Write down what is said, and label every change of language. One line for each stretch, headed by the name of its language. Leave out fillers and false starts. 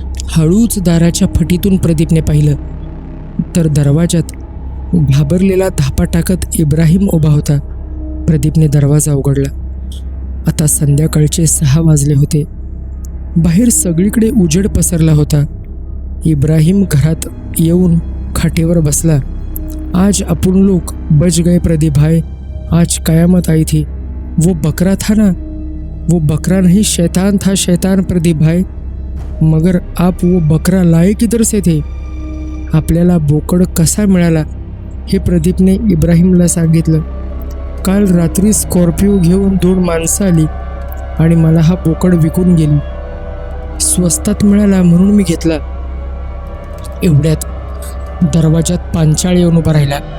Marathi: हळूच दाराच्या फटीतून प्रदीपने पाहिलं तर दरवाजात घाबरलेला धापा टाकत इब्राहिम उभा होता. प्रदीपने दरवाजा उघडला. आता संध्याकाळचे 6 वाजले होते. बाहेर सगळीकडे उजेड पसरला होता. इब्राहिम घरात येऊन खाटेवर बसला.
Hindi: आज अपन लोग बच गए प्रदीप भाई, आज कयामत आई थी. वो बकरा था ना, वो बकरा नहीं शैतान था, शैतान प्रदीप भाई. मगर आप वो बकरा लाए किधर से थे?
Marathi: आपल्याला बोकड कसा मिळाला हे प्रदीपने इब्राहिमला सांगितलं. काल रात्री स्कॉर्पिओ घेऊन 2 माणसं आली आणि मला हा बोकड विकून गेली. स्वस्तात मिळाला म्हणून मी घेतला. एवढ्यात दरवाजात पांचाळ येऊन उभा राहिला.